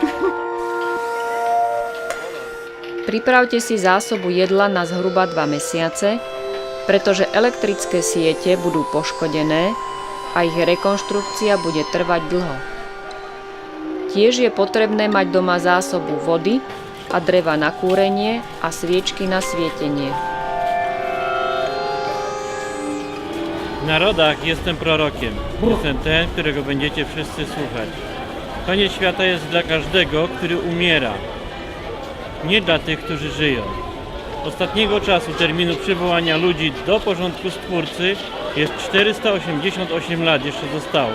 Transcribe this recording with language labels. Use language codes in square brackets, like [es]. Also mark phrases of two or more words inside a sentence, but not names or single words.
[sk] Pripravte si zásobu jedla na zhruba 2 mesiace, pretože elektrické siete budú poškodené a ich rekonštrukcia bude trvať dlho. Tiež je potrebné mať doma zásobu vody a dreva na kúrenie a sviečky na svietenie. [pl] W narodach jestem prorokiem. Jestem ten, którego będziecie wszyscy słuchać. Koniec świata jest dla każdego, który umiera. Nie dla tych, którzy żyją. Ostatniego czasu terminu przywołania ludzi do porządku Stwórcy jest 488 lat jeszcze zostało.